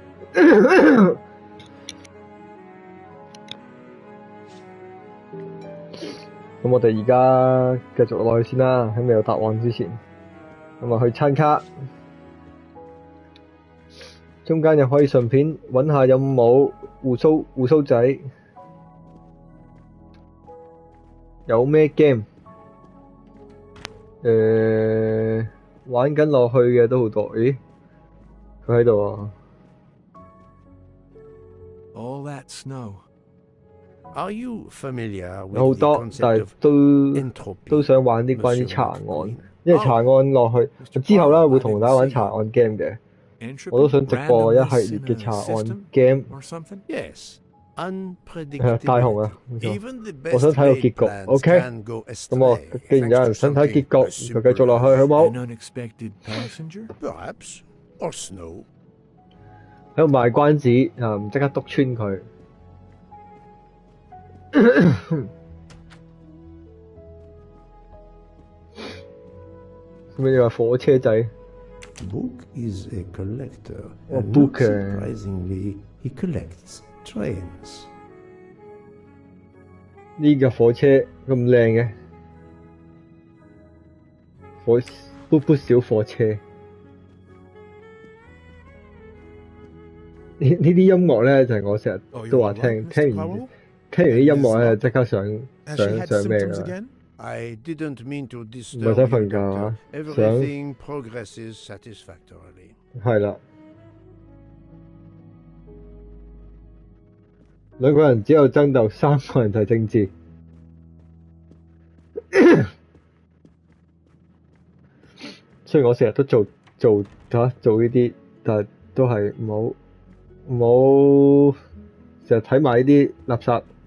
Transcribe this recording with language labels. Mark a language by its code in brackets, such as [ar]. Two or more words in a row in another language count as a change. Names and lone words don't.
[yue] 咁我哋而家繼續落去先啦，喺未有答案之前，咁啊去餐卡，中間又可以順便揾下有冇胡鬚仔，有咩 game？玩緊落去嘅都好多，咦？佢喺度啊 [en] All that snow. Are you familiar [yue] 有 [en] with [yue] 好 [en] the [yue] 多， [en] concept [yue] 但係 [en] of [yue] 都想玩啲關於查案，因為查案落去之後咧會同大家玩查案 game 嘅，我都想直播一系列嘅查案 game。 [en] Yes, [yue] 大 [en] unpredictable. [yue] 雄啊， [en] Even the [yue] 我想 [en] best [yue] 睇個 [en] laid [yue] 結局 [en] plans [yue] ，OK？ [en] can go [yue] 咁我 [en] astray [yue] 既然有人 [en] thanks to [yue] 想睇結 [en] something [yue] 局，就繼續落去好冇？ [en] An unexpected passenger? Perhaps, or snow. [yue] 喺度賣關子啊！唔即刻篤穿佢。咩話火車仔 [en] Book is a collector, 哦 and ，book not surprisingly, he collects trains. [yue] 呢架火車咁靚嘅噗小火車。呢啲音樂咧就係我成日都話聽完啲音樂咧即刻想咩㗎啦？ [en] I didn't mean to [yue] 唔係 [en] disturb [yue] 想 [en] you, [yue] 瞓覺 [en] Doctor. 啊， Everything progresses satisfactorily. [yue] 係啦。兩個人只有爭鬥，3個人就係政治。雖然我成日都做呢啲，但係都係唔好成日睇埋呢啲垃圾。